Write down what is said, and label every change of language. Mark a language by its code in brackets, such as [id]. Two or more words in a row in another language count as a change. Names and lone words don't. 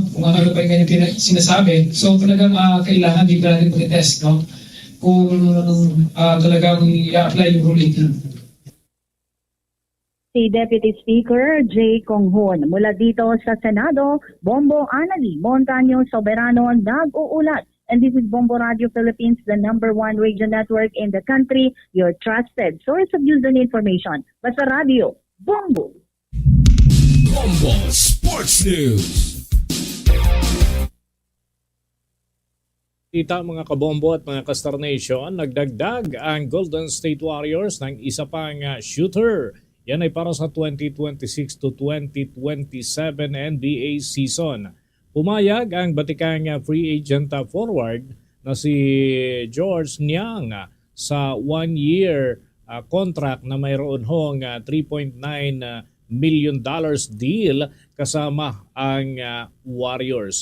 [tl] Kung ano pa yung kanyang sinasabi. So talagang kailangan dito natin mag-test, no? Kung talagang i-apply yung ruling. Si Deputy Speaker Jay Conghun. Mula dito sa Senado, Bombo Anali, Montaño Soberano, nag-uulat. [en] And this is Bombo Radio Philippines, the #1 radio network in the country, your trusted source of news and information. [tl] Basta Radio, Bombo! Bombo Sports News. Kita mga kabombo at mga Kastar Nation, nagdagdag ang Golden State Warriors ng isa pang shooter. Yan ay para sa 2026 to 2027 NBA season. Pumayag ang batikang [en] free agent forward [tl] na si George Niang sa 1-year contract na mayroon hong $3.9 million deal kasama ang Warriors.